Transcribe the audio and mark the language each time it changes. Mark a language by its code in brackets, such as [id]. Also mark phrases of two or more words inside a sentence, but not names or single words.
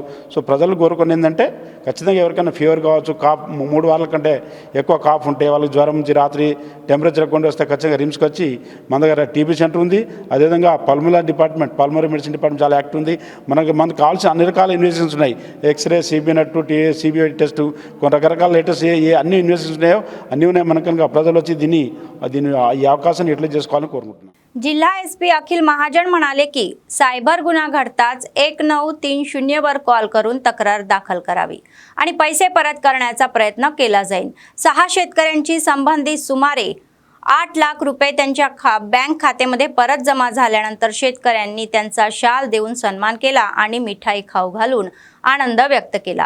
[te] సో ప్రజలు కోరుకుని ఏంటంటే ఖచ్చితంగా ఎవరికైనా ఫీవర్ కావచ్చు, కాఫ్ 3 వారాల కంటే ఎక్కువ కాఫ్ ఉంటే, వాళ్ళకి జ్వరం నుంచి రాత్రి టెంపరేచర్ ఎక్కువ వస్తే ఖచ్చితంగా రిమ్స్కి వచ్చి మన దగ్గర [en] TB center [te] ఉంది. అదేవిధంగా [en] pulmonary medicine department [te] చాలా యాక్టివ్ ఉంది. మనకు కావాల్సిన అన్ని రకాల ఇన్వెస్టిగేషన్స్ ఉన్నాయి. ఎక్స్రే, సిబినట్టు, [en] CBI test, [te] కొన్ని రకరకాల లేటెస్ట్ అన్ని ఇన్వెస్టిగేషన్స్ ఉన్నాయో అన్నీ ఉన్నాయి. మన కనుక ప్రజలు వచ్చి దీన్ని ఈ అవకాశాన్ని ఎట్లా చేసుకోవాలని కోరుకుంటున్నాం. [mr] जिल्हा एसपी अखिल महाजन म्हणाले की सायबर गुन्हा घडताच 1930 वर कॉल करून तक्रार दाखल करावी आणि पैसे परत करण्याचा प्रयत्न केला जाईल. 6 शेतकऱ्यांची संबंधित सुमारे 8 लाख रुपये त्यांच्या बँक खात्यामध्ये परत जमा झाल्यानंतर शेतकऱ्यांनी त्यांचा शाल देऊन सन्मान केला आणि मिठाई खाऊ घालून आनंद व्यक्त केला.